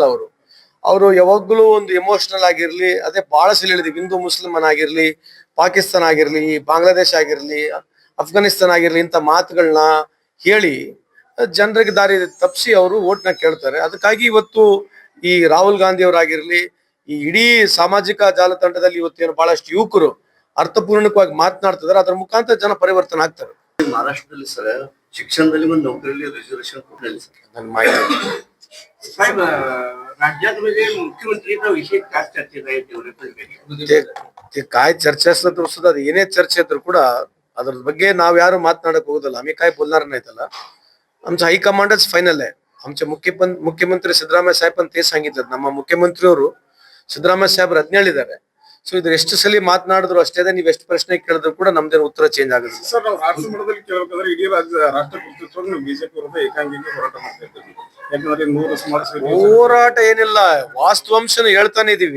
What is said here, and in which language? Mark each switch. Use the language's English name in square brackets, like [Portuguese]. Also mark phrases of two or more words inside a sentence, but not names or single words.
[Kannada] ಅವರು ಯಾವಾಗ್ಲೂ ಒಂದು ಎಮೋಷನಲ್ ಆಗಿರ್ಲಿ, ಅದೇ ಬಹಳ ಸಲ ಹೇಳಿದ್ವಿ, ಹಿಂದೂ ಮುಸ್ಲಿಮನ್ ಆಗಿರ್ಲಿ, ಪಾಕಿಸ್ತಾನ ಆಗಿರ್ಲಿ, ಬಾಂಗ್ಲಾದೇಶ ಆಗಿರ್ಲಿ, ಅಫ್ಘಾನಿಸ್ತಾನ ಆಗಿರ್ಲಿ, ಇಂಥ ಮಾತುಗಳನ್ನ ಹೇಳಿ ಜನರಿಗೆ ದಾರಿ ತಪ್ಪಿಸಿ ಅವರು ಓಟ್ನ ಕೇಳ್ತಾರೆ. ಅದಕ್ಕಾಗಿ ಇವತ್ತು ಈ ರಾಹುಲ್ ಗಾಂಧಿ ಅವರಾಗಿರ್ಲಿ, ಈ ಇಡೀ ಸಾಮಾಜಿಕ ಜಾಲತಾಣದಲ್ಲಿ ಇವತ್ತೇನು ಬಹಳಷ್ಟು ಯುವಕರು ಅರ್ಥಪೂರ್ಣಕವಾಗಿ ಮಾತನಾಡ್ತಿದಾರೆ, ಅದರ ಮುಖಾಂತರ ಜನ ಪರಿವರ್ತನೆ ಆಗ್ತಾರೆ. ಮಹಾರಾಷ್ಟ್ರದಲ್ಲಿ ಸರ್ ಶಿಕ್ಷಣದಲ್ಲಿ ಒಂದು ನೌಕರಿಯಲ್ಲಿ ರಿಸರ್ವೇಶನ್ ಕೊಟ್ಟಿಲ್ಲ ಸರ್. ನನ್ನ ಮಾಹಿತಿ [Marathi] साहेब राज्यात म्हणजे मुख्यमंत्रीचा विषय काय चर्चेत आहे तेवढे ते काय चर्चा असलं तर सुद्धा [Kannada] ಅದು ಏನೇ ಚರ್ಚೆ ಇದ್ರು ಕೂಡ ಅದ್ರ ಬಗ್ಗೆ ನಾವ್ ಯಾರು ಮಾತನಾಡಕ್ ಹೋಗೋದಲ್ಲ. [Marathi] आम्ही काय बोलणार नाही त्याला. आमचं [English] high command final [Marathi] आहे. आमचे मुख्यमंत्री सिद्धरामಯ್ಯ साहेब पण ते सांगितलं. [Kannada] ನಮ್ಮ ಮುಖ್ಯಮಂತ್ರಿಯವರು ಸಿದ್ದರಾಮಯ್ಯ ಸಾಹೇಬ್ರು ಅದನ್ನ ಹೇಳಿದ್ದಾರೆ. ಸೊ ಇದ್ರ ಎಷ್ಟು ಸಲ ಮಾತನಾಡಿದ್ರು ಅಷ್ಟೇ, ನೀವು ಎಷ್ಟು ಪ್ರಶ್ನೆ ಕೇಳಿದ್ರು ಕೂಡ ನಮ್ದೇನು ಉತ್ತರ ಚೇಂಜ್ ಆಗುತ್ತೆ. ಸರ್, ನಾವು ರಾಷ್ಟ್ರ ಮಟ್ಟದಲ್ಲಿ ಕೇಳಬೇಕಂದ್ರೆ ಇಡೀ ರಾಷ್ಟ್ರ ಕರ್ತೃತ್ವ ಬಿಜೆಪಿ ವಿರುದ್ಧ ಏಕಾಂಗಿಗೆ ಹೋರಾಟ ಮಾಡ್ತಾ ಇದ್ದೀವಿ. ಯಾಕಂದ್ರೆ 100 ಸುಮಾರು ಹೋರಾಟ ಏನಿಲ್ಲ, ವಾಸ್ತವಾಂಶನ ಹೇಳ್ತಾನೆ ಇದೀವಿ.